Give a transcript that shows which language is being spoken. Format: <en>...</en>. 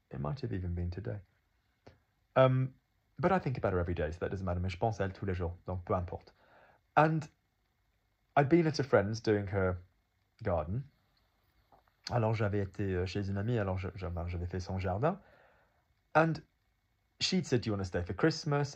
<en>It might have even been today. But I think about her every day, so that doesn't matter.</en> <fr>Mais je pense à elle tous les jours, donc peu importe.</fr> <en>And I'd been at a friend's doing her garden.</en> <fr>Alors j'avais été chez une amie, alors j'avais fait son jardin.</fr> <en>And she'd said, do you want to stay for Christmas?</en>